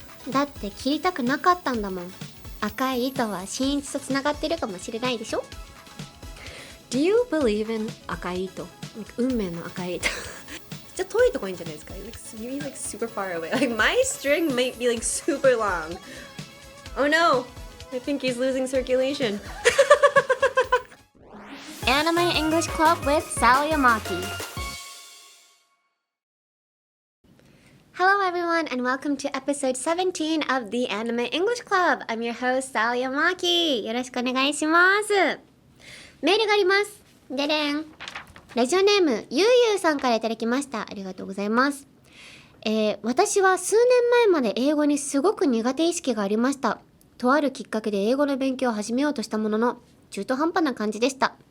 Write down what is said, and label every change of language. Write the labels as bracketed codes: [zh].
[ja] だって切りたくなかったんだもん。赤い糸は新一とつながってるかもしれないでしょ。 [en] Do you believe in 赤い糸？ [ja] 運命の赤い糸。じゃあ遠いとこいいんじゃないですか？ [en] Maybe like super far away. Like my string might be like super long. Oh no! I think he's losing circulation. Anime English Club with Sally Amaki. Hello everyone and welcome to episode 17 of the Anime English Club. I'm your host Sally Amaki. [ja] よろしくお願いします。メールがあります。ででん。ラジオネームゆうゆうさんからいただきました。ありがとうございます。私は数年前まで英語にすごく苦手意識がありました。とあるきっかけで英語の勉強を始めようとしたものの中途半端な感じでした。